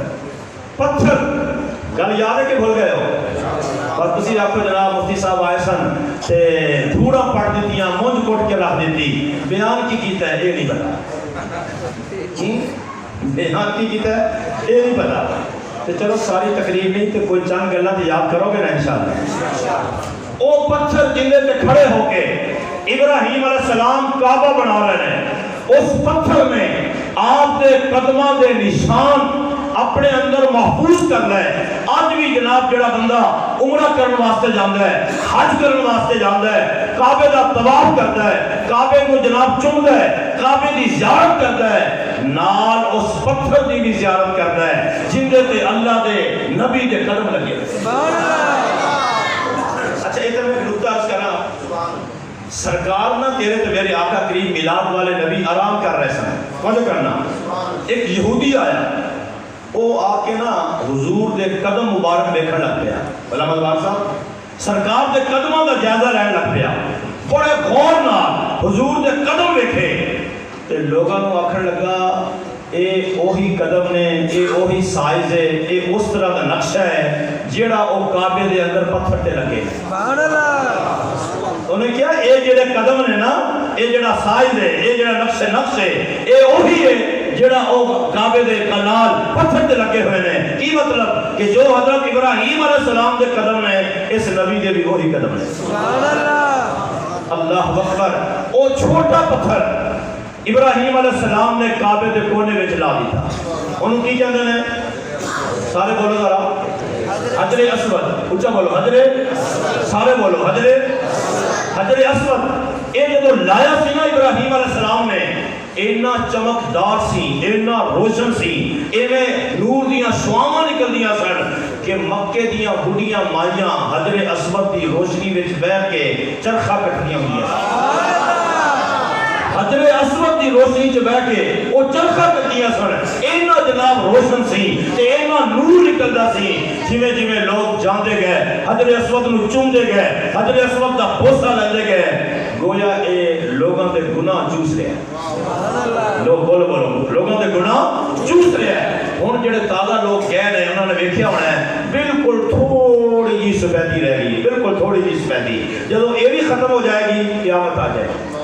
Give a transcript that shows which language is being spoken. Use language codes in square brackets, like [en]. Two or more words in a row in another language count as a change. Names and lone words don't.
[ur] پتھر گل یاد ہے کہ بھول گئے ہو؟ [pa] اور تسی آپ کو جناب مفتی صاحب آئے سن تے دھوڑا پڑھ دیتیاں، مونج کوٹ کے رکھ دیتی، بیان کی کیتا ہے یہ نہیں پتا، بیان کی کیتا ہے یہ نہیں پتا۔ تو چلو ساری تقریر نہیں تو کوئی چند گلاں تے یاد کرو گے نا انشاءاللہ۔ او پتھر جندے تے کھڑے ہو کے ابراہیم [ar] علیہ السلام [pa] کعبہ بنا رہے ہیں، اس پتھر میں آپ دے قدماں دے نشان اپنے اندر محفوظ کر لے۔ آج بھی جناب جڑا بندہ عمرہ کرنے واسطے جاندا ہے، حج کرنے واسطے جاندا ہے، کعبے دا طواف کرتا ہے، کعبے کو جناب چومدا ہے، کعبے دی زیارت کرتا ہے، نال اس پتھر دی بھی زیارت کرتا ہے جندے تے اللہ دے نبی دے قدم لگے۔ [ar] سبحان اللہ۔ [pa] اچھا ادھر میں نقطہ عرض کرنا، سرکار نہ تیرے تو میرے آقا کریم میلاد والے نبی آرام کر رہے سن، توجہ کرنا۔ ایک یہودی آیا، وہ آ کے نا حضور دے قدم مبارک دیکھن لگ پیا، علامہ مدوار صاحب سرکار دے قدموں کا جائزہ لین لگ پیا، بڑے غور نال حضور دے قدم ویکھے تے لوگاں نوں آکھن لگا اے اوہی قدم نے، اے اوہی سائز ہے، اے اس طرح دا نقشہ ہے جیڑا او کعبے دے اندر پتھر تے لگے۔ [ar] سبحان اللہ۔ [pa] انہیں کیا اے جڑے قدم نے نا، اے جڑا سائز ہے، اے جڑا نقش ہے، اے اوہی ہے جڑا او کعبے دے کنال پتھر تے لگے ہوئے نے۔ کی مطلب کہ جو حضرت ابراہیم [ar] علیہ السلام [pa] دے قدم نے، اس نبی دے بھی وہی قدم نے۔ [ar] سبحان اللہ۔ اللہ اکبر۔ [pa] او چھوٹا پتھر ابراہیم [ar] علیہ السلام [pa] نے کعبے دے کونے وچ لا دیتا، انہوں کی کہندے نے؟ سارے بولو ذرا، حجر اسود، اونچا بولو، حجر، سارے بولو حجر اسود۔ اے جدو لایا سی نا ابراہیم [ar] علیہ السلام [pa] نے، اینا چمکدار سی، اینا روشن سی، ایویں نور دیاں شعاواں نکل دیاں سن کہ مکے دیاں بڑیاں مائیاں حجر اسود دی روشنی وچ بیٹھ کے چرخا کٹھیاں ہوئیاں، حجر اسود دی روشنی چ بیٹھ کے وہ چرخا کٹھیاں سن، اینا جناب روشن سی تے اینا نور نکلدا سی۔ جویں جویں لوگ جاندے گئے حجر اسود نو چومدے گئے، حجر اسود دا بوسہ لیندے گئے، گویا اے لوگاں دے گناہ چوس رہے ہیں۔ لوگ بولو لوگاں دے گناہ چوس رہے ہیں۔ ہن جڑے تازہ لوگ گئے نے انہوں نے ویکھیا ہونا ہے بالکل تھوڑی جی سفیدی رہ گئی، بالکل تھوڑی جی سفیدی، جدو یہ بھی ختم ہو جائے گی قیامت آ جائے گی۔